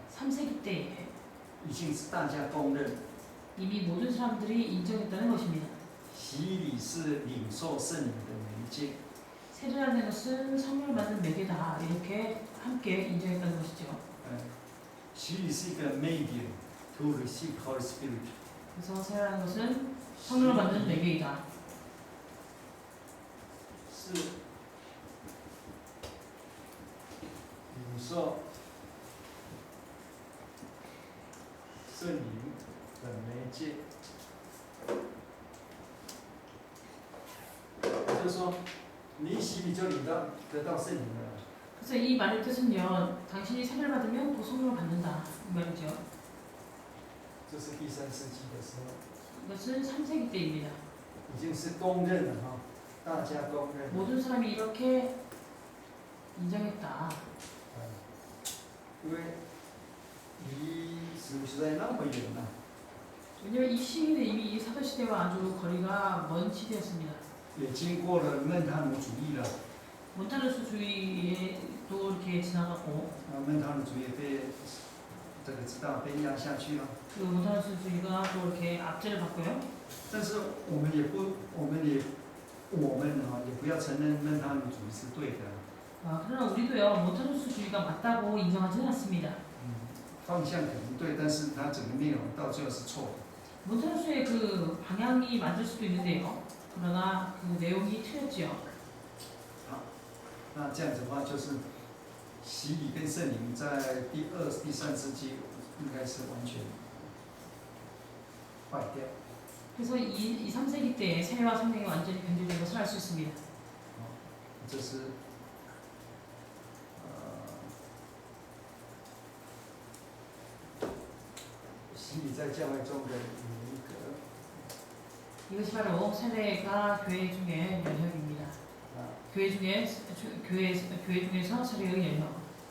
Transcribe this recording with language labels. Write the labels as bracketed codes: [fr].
[ko] 3세기 때에 [zh] 已经是大家公认， [ko] 이미 모든 사람들이 인정했다는 것입니다. [zh] 洗礼是领受圣灵的媒介。 [ko] 세례라는 것은 성령을 받는 매개다 이렇게 함께 인정했다는 것이죠. [zh] 洗礼是一个 [en] medium to receive Holy Spirit。 [ko] 그래서 세례라는 것은 성령을 받는 매개이다. [zh] 是说圣灵的媒介，也就是说，你洗礼就领到得到圣灵了。 [ko] 그래서 이 말의 뜻은요, 당신이 세례를 받으면 또 성령을 받는다 이 말이죠. [zh] 这是第3世纪的时候， [ko] 이것은 3세기 때입니다. [zh] 已经是公认了哈，大家公认。 [ko] 모든 사람이 이렇게 인정했다. [zh] 因为离史无时代那么远了， [ko] 왜냐면 이 시기는 이미 이 사도시대와 아주 거리가 먼 시대였습니다. [zh] 也经过了孟塔努主义了， [ko] 몬타누스주의도 이렇게 지나가고 [zh] 孟塔努主义被这个知道被压下去了。 [ko] 그 몬타누스주의가 또 이렇게 압제를 받고요. [zh] 但是我们也不要承认孟塔努主义是对的。 [ko] 그러나 우리도요 몬타누스주의가 맞다고 인정하지는 않습니다. [zh] 方向可能对，但是它整个内容到最后是错的。 [ko] 몬타누스의 그 방향이 맞을 수도 있는데요. 그러나 그 내용이 틀렸지요. [zh] 好，那这样子的话，就是洗礼跟圣灵在第2、第3世纪应该是完全坏掉。 [ko] 그래서 2, 3세기 때 세례와 성령이 완전히 변질된 것을 알 수 있습니다. [zh] 这是洗礼在教会中的一个 [ko] 이것이 바로 세례가 교회 중의 연혁입니다. 교회 중에서 세례의 연혁.